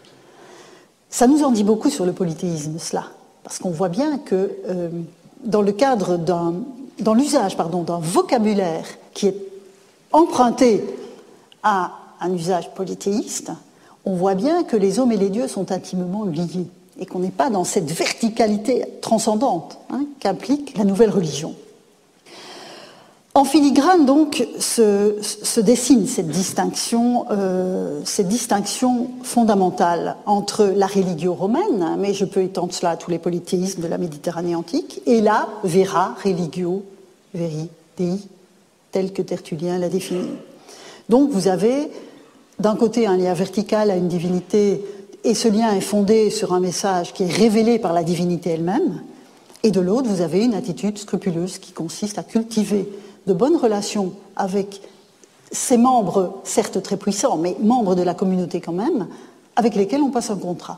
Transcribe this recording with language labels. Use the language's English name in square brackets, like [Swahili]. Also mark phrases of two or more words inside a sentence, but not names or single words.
[French] Ça nous en dit beaucoup sur le polythéisme, cela, parce qu'on voit bien que dans le cadre dans l'usage d'un vocabulaire qui est emprunté à un usage polythéiste, on voit bien que les hommes et les dieux sont intimement liés et qu'on n'est pas dans cette verticalité transcendante qu'implique la nouvelle religion. En filigrane, donc, se dessine cette distinction fondamentale entre la religio romaine, mais je peux étendre cela à tous les polythéismes de la Méditerranée antique, et la [Latin] vera religio veri dei, [French] tel que Tertullien l'a défini. Donc, vous avez d'un côté un lien vertical à une divinité, et ce lien est fondé sur un message qui est révélé par la divinité elle-même, et de l'autre, vous avez une attitude scrupuleuse qui consiste à cultiver de bonnes relations avec ces membres, certes très puissants, mais membres de la communauté quand même, avec lesquels on passe un contrat.